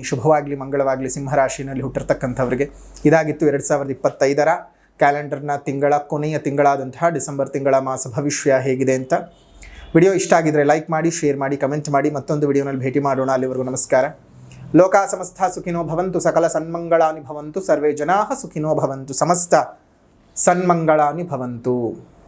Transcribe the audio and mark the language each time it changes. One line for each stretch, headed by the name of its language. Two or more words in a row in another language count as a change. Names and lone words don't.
Kannada: ಶುಭವಾಗಲಿ, ಮಂಗಳವಾಗಲಿ. ಸಿಂಹರಾಶಿಯಲ್ಲಿ ಹುಟ್ಟಿರ್ತಕ್ಕಂಥವ್ರಿಗೆ ಇದಾಗಿತ್ತು 2025 ಕ್ಯಾಲೆಂಡರ್ನ ತಿಂಗಳ ಕೊನೆಯ ತಿಂಗಳಾದಂತಹ ಡಿಸೆಂಬರ್ ತಿಂಗಳ ಮಾಸ ಭವಿಷ್ಯ ಹೇಗಿದೆ ಅಂತ. ವಿಡಿಯೋ ಇಷ್ಟ ಆಗಿದ್ದರೆ ಲೈಕ್ ಮಾಡಿ, ಶೇರ್ ಮಾಡಿ, ಕಮೆಂಟ್ ಮಾಡಿ. ಮತ್ತೊಂದು ವಿಡಿಯೋನಲ್ಲಿ ಭೇಟಿ ಮಾಡೋಣ. ಅಲ್ಲಿವರೆಗೂ ನಮಸ್ಕಾರ.
Sanskrit: ಲೋಕಾ ಸಮಸ್ತ ಸುಖಿನೋ ಭವಂತು, ಸಕಲ ಸನ್ಮಂಗಳಾನಿ ಭವಂತು, ಸರ್ವೇ ಜನಾಃ ಸುಖಿನೋ ಭವಂತು, ಸಮಸ್ತ ಸನ್ಮಂಗಳಾನಿ ಭವಂತು.